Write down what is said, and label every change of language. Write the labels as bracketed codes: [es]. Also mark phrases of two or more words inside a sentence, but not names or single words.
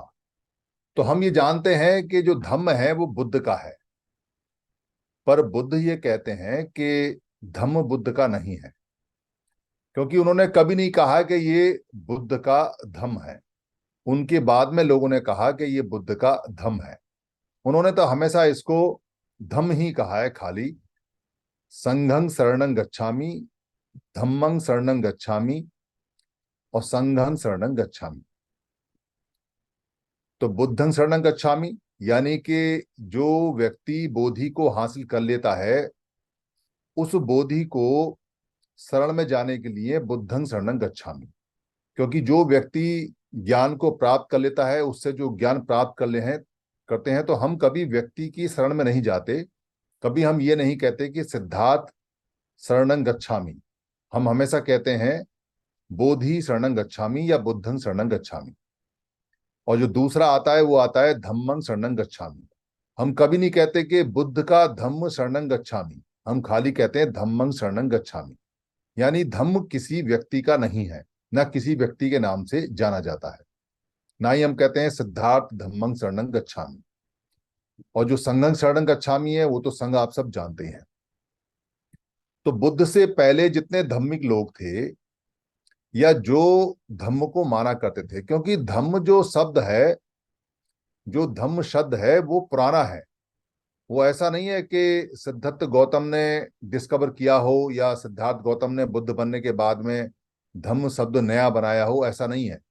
[hi] तो हम ये जानते हैं कि जो धम्म है वो बुद्ध का है, पर बुद्ध ये कहते हैं कि धम्म बुद्ध का नहीं है, क्योंकि उन्होंने कभी नहीं कहा कि ये बुद्ध का धम्म है। उनके बाद में लोगों ने कहा कि ये बुद्ध का धम्म है। उन्होंने तो हमेशा इसको धम्म ही कहा है खाली। [pi] संघं शरणं गच्छामि, धम्मं शरणं गच्छामि और संघं शरणं गच्छामि। [hi] तो [pi] बुद्धं शरणं गच्छामि [hi] यानी कि जो व्यक्ति बोधि को हासिल कर लेता है उस बोधि को शरण में जाने के लिए [pi] बुद्धं शरणं गच्छामि। [hi] क्योंकि जो व्यक्ति ज्ञान को प्राप्त कर लेता है, उससे जो ज्ञान प्राप्त कर ले हैं करते हैं, तो हम कभी व्यक्ति की शरण में नहीं जाते। कभी हम ये नहीं कहते कि [pi] सिद्धार्थ शरणं गच्छामि। [hi] हम हमेशा कहते हैं [pi] बोधि शरणं गच्छामि [hi] या [pi] बुद्धं शरणं गच्छामि। [hi] और जो दूसरा आता है वो आता है [pi] धम्मं शरणं गच्छामि। [hi] हम कभी नहीं कहते कि बुद्ध का धम्म [pi] शरणं गच्छामि, [hi] हम खाली कहते हैं [pi] धम्मं शरणं गच्छामि। [hi] यानी धम्म किसी व्यक्ति का नहीं है, ना किसी व्यक्ति के नाम से जाना जाता है। ना ही हम कहते हैं [pi] सिद्धार्थ धम्मं शरणं गच्छामि। [hi] और जो [pi] संघं शरणं गच्छामि [hi] है वो तो संघ आप सब जानते हैं। तो बुद्ध से पहले जितने धार्मिक लोग थे या जो धम्म को माना करते थे, क्योंकि धम्म जो शब्द है, जो धम्म शब्द है वो पुराना है। वो ऐसा नहीं है कि सिद्धार्थ गौतम ने डिस्कवर किया हो या सिद्धार्थ गौतम ने बुद्ध बनने के बाद में धम्म शब्द नया बनाया हो, ऐसा नहीं है।